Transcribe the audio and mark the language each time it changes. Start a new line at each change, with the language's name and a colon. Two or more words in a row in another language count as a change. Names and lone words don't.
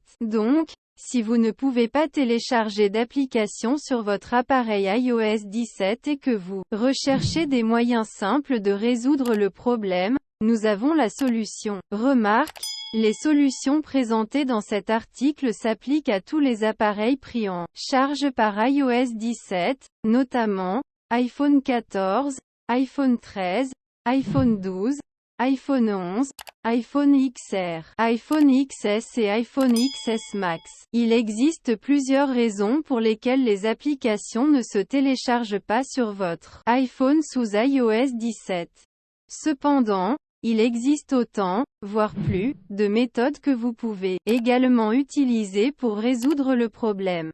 French: Donc, si vous ne pouvez pas télécharger d'application sur votre appareil iOS 17 et que vous recherchez des moyens simples de résoudre le problème, nous avons la solution. Remarque, les solutions présentées dans cet article s'appliquent à tous les appareils pris en charge par iOS 17, notamment iPhone 14, iPhone 13, iPhone 12, iPhone 11, iPhone XR, iPhone XS et iPhone XS Max. Il existe plusieurs raisons pour lesquelles les applications ne se téléchargent pas sur votre iPhone sous iOS 17. Cependant, il existe autant, voire plus, de méthodes que vous pouvez également utiliser pour résoudre le problème.